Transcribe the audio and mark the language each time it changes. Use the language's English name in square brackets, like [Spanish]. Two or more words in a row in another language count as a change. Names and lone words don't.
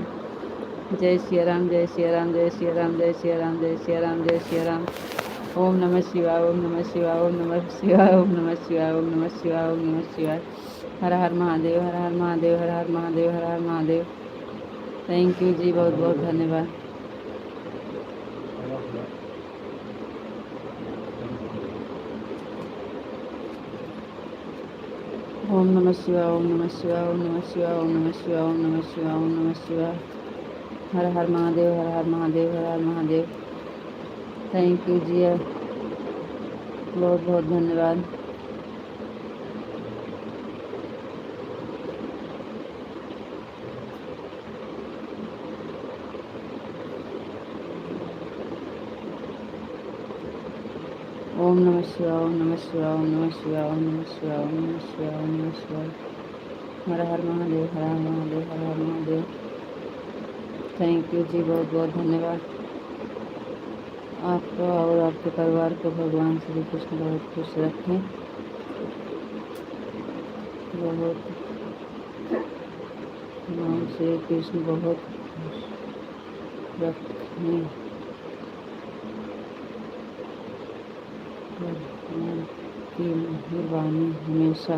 [Hindi] जय श्री राम, जय श्री राम, जय श्री राम, जय श्री राम, जय श्री राम, जय श्री राम। [Sanskrit] ओम नमः शिवाय, ओम नमः शिवाय, ओम नमः शिवाय, ओम नमः शिवाय, ओम नमः शिवाय, ओम नमः शिवाय। [Hindi] हर हर महादेव, हर हर महादेव, हर हर महादेव, हर हर महादेव। [English] thank you [Hindi] जी, बहुत बहुत धन्यवाद। [Sanskrit] ओम नमः शिवाय, ओम नमः शिवाय, ओम नमः शिवाय, ओम नमः शिवाय, ओम नमः शिवाय, ओम नमः शिवाय। [Hindi] हर हर महादेव, हर हर महादेव, हर हर महादेव। [English] thank you [Hindi] जी, बहुत बहुत धन्यवाद। [Sanskrit] ओम नमः शिवाय, ओम नमः शिवाय, ओम नमः शिवाय, ओम नमः शिवाय, ओम नमः शिवाय, ओम नमः शिवाय। [Hindi] हर हर महादेव, हर हर महादेव, हर हर महादेव। [English] thank you [Hindi] जी, बहुत बहुत धन्यवाद। आपको और आपके परिवार को भगवान श्री कृष्ण बहुत खुश रखें, बहुत भगवान श्री कृष्ण बहुत खुश रखें, भगवान की मेहरबानी हमेशा।